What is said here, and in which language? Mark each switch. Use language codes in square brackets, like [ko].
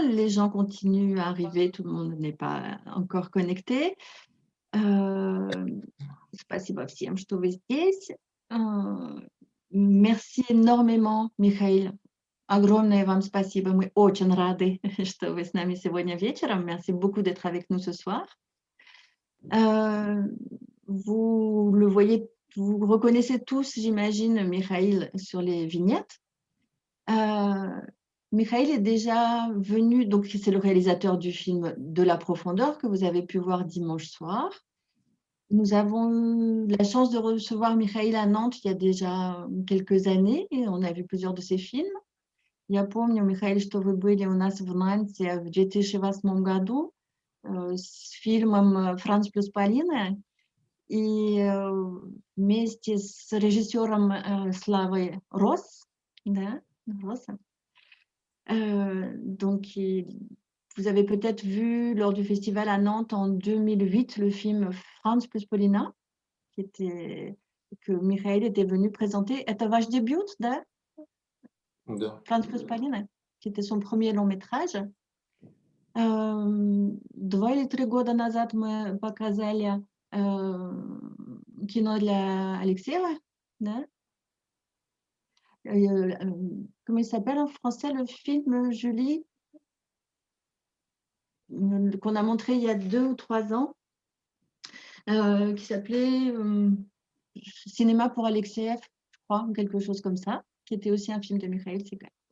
[fr] Les gens continuent à arriver, tout le monde n'est pas encore connecté. [ru] Спасибо всем, что вы здесь. [fr] Merci énormément, Михаил. [ru] Огромное вам спасибо. Мы очень рады, что вы с нами сегодня вечером. [fr] Merci beaucoup d'être avec nous ce soir. Vous le voyez, vous reconnaissez tous, j'imagine, Mikhail sur les vignettes. Mikhail est déjà venu, donc c'est le réalisateur du film De la profondeur que vous avez pu voir dimanche soir. Nous avons eu la chance de recevoir Mikhail à Nantes il y a déjà quelques années et on a vu plusieurs de ses films. [ru] Я помню, Михаил, что вы были у нас в Нанте в 2008 году с фильмом «Франц плюс Полина» и вместе с режиссером Славой Рос, да, Роса. [fr] Donc, vous avez peut-être vu lors du festival à Nantes en 2008 le film Franz plus Polina, que Michael était venu présenter. [ru] Это ваш дебют, да? Да. [fr] Franz plus Polina, qui était son premier long métrage. [ru] 2 или 3 года назад мы показали кино для Алексеева, да? [fr] Comment il s'appelle en français le film, Julie? Qu'on a montré il y a 2 ou 3 ans, qui s'appelait Cinéma pour Alexeev, je crois, ou quelque chose comme ça, qui était aussi un film de Mikhail Sekar.